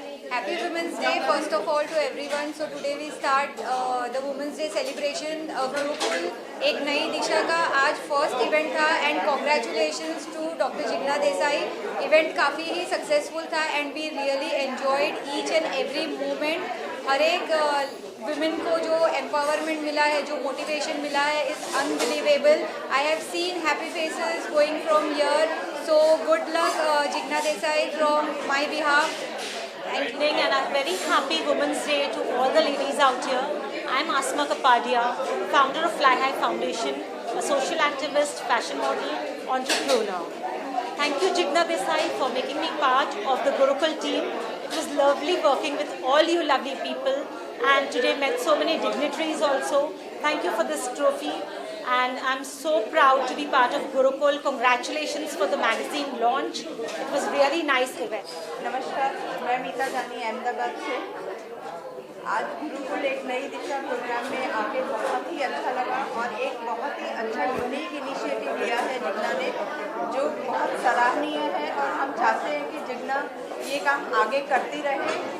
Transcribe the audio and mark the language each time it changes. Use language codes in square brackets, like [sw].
[en] Happy Women's Day first of all to everyone. So today we start the Women's Day celebration. [hi] Gurukul एक नई दिशा का आज first event था, [en] And congratulations to doctor Jigna Desai. [hi] Event काफ़ी ही successful था [en] And we really enjoyed each and every moment. [hi] हर एक women को जो एम्पावरमेंट मिला है, जो मोटिवेशन मिला है, [en] Is unbelievable. I have seen happy faces going from here, so good luck Jigna Desai from my behalf. Good evening, and I'm very happy Women's Day to all the ladies out here. I'm Asma Kapadia, founder of Fly High Foundation, a social activist, fashion model, entrepreneur. Thank you Jigna Desai for making me part of the Gurukul team. It was lovely working with all you lovely people, and today met so many dignitaries also. Thank you for this trophy, and I'm so proud to be part of Gurukul. Congratulations for the magazine launch. It was really nice event. [hi] नमस्कार, मैं मीता जानी अहमदाबाद से। आज गुरुकुल एक नई दिशा programme में आके बहुत ही अच्छा लगा और एक बहुत ही अच्छा यूनिक इनिशिएटिव लिया है जिग्ना ने, जो बहुत सराहनीय है और हम चाहते हैं कि जिग्ना ये काम आगे करती रहे।